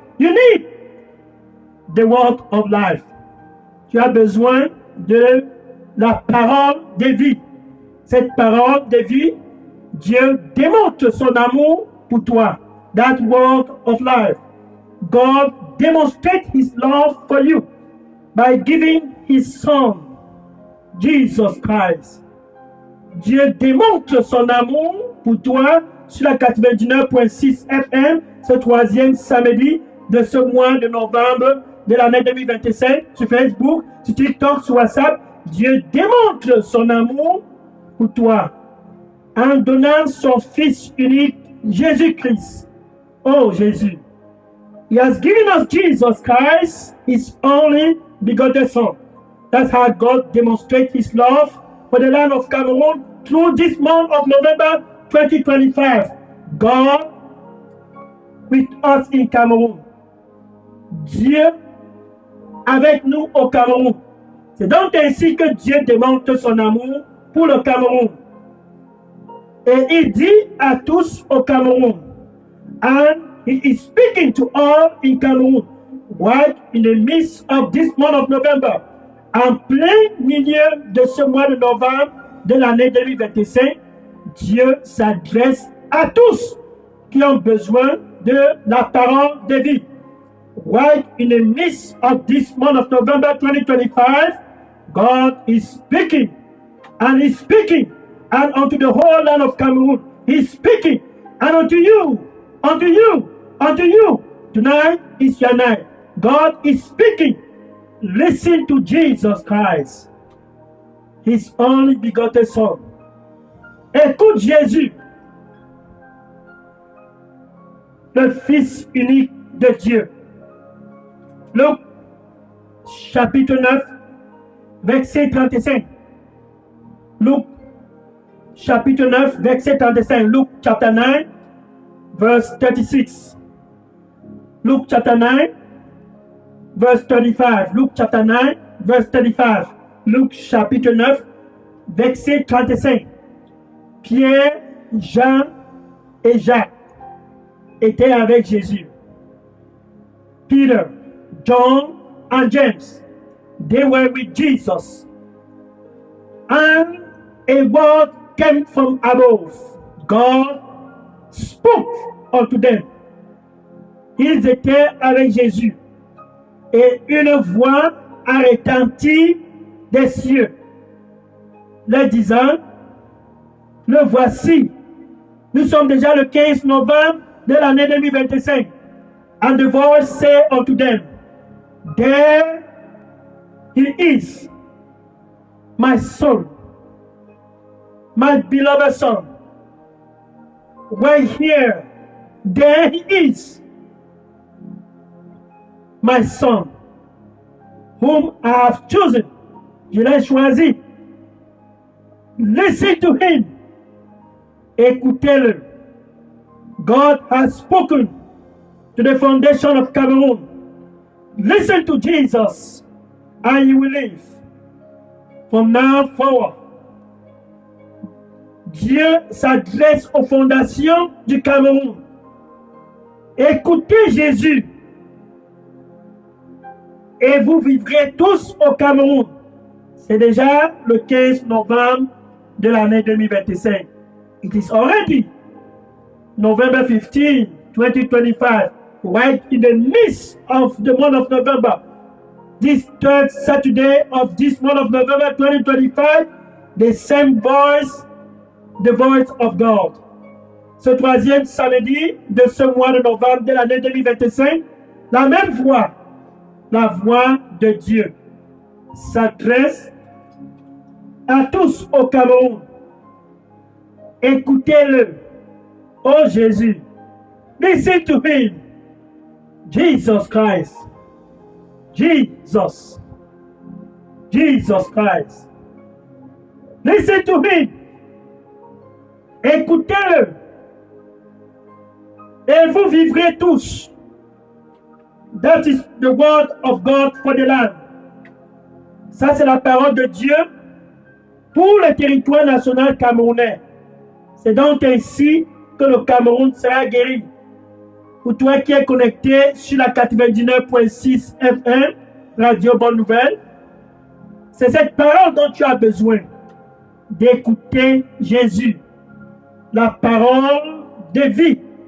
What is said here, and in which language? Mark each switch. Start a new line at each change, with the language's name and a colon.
English: You need the word of life.
French: Tu as besoin de la parole de vie. Cette parole de vie, Dieu démontre son amour pour toi.
English: That word of life. God demonstrates His love for you by giving His Son, Jesus Christ.
French: Dieu démontre son amour pour toi sur la 99.6 FM, ce troisième samedi de ce mois de novembre de l'année 2025, sur Facebook, sur TikTok, sur WhatsApp. Dieu démontre son amour pour toi en donnant son Fils unique, Jésus-Christ. Oh Jésus.
English: He has given us Jesus Christ, His only begotten Son. That's how God demonstrates His love for the land of Cameroon through this month of November 2025. God with us in Cameroon.
French: Dieu avec nous au Cameroun. C'est donc ainsi que Dieu démontre son amour pour le Cameroun. Et il dit à tous au Cameroun,
English: and he is speaking to all in Cameroon, right in the midst of this month of November,
French: en plein milieu de ce mois de novembre de l'année 2025, Dieu s'adresse à tous qui ont besoin de la parole de vie.
English: Right in the midst of this month of November 2025, God is speaking, and He's speaking, and unto the whole land of Cameroon, He's speaking, and unto you, unto you, unto you. Tonight is your night. God is speaking. Listen to Jesus Christ, His only begotten Son.
French: Écoute Jésus, le Fils unique de Dieu. Luc chapitre 9, verset 35. Luc chapitre 9, verset 35.
English: Luke chapter 9, verse 36. Luke chapter 9, verse 35. Luke chapter 9, verse 35.
French: Luc chapitre 9, verset 35. Pierre, Jean et Jacques étaient avec Jésus.
English: Peter, John, and James, they were with Jesus. And a word came from above. God spoke unto them.
French: Ils étaient avec Jésus. Et une voix a retenti des cieux, leur disant, le voici, nous sommes déjà le 15 novembre de l'année 2025.
English: And the voice said unto them, there he is, my son, my beloved son. Right here, there he is, my son, whom I have chosen.
French: Je l'ai choisi.
English: Listen to him.
French: Écoutez-le.
English: God has spoken to the foundation of Cameroon. Listen to Jesus, and you will live. From now forward,
French: Dieu s'adresse aux fondations du Cameroun. Écoutez Jésus, et vous vivrez tous au Cameroun. C'est déjà le 15 novembre de l'année 2025.
English: It is already November 15, 2025, right in the midst of the month of November. This third Saturday of this month of November 2025, the same voice, the voice of God.
French: Ce troisième samedi de ce mois de novembre de l'année 2025, la même voix, la voix de Dieu, s'adresse à tous au Cameroun. Écoutez-le, oh Jésus.
English: Listen to him, Jesus Christ. Jesus. Jesus Christ. Listen to him. Écoutez-le.
French: Et vous vivrez tous.
English: That is the word of God for the land.
French: Ça, c'est la parole de Dieu pour le territoire national camerounais. C'est donc ainsi que le Cameroun sera guéri. Pour toi qui es connecté sur la 99.6 FM, Radio Bonne Nouvelle, c'est cette parole dont tu as besoin d'écouter Jésus, la parole de vie.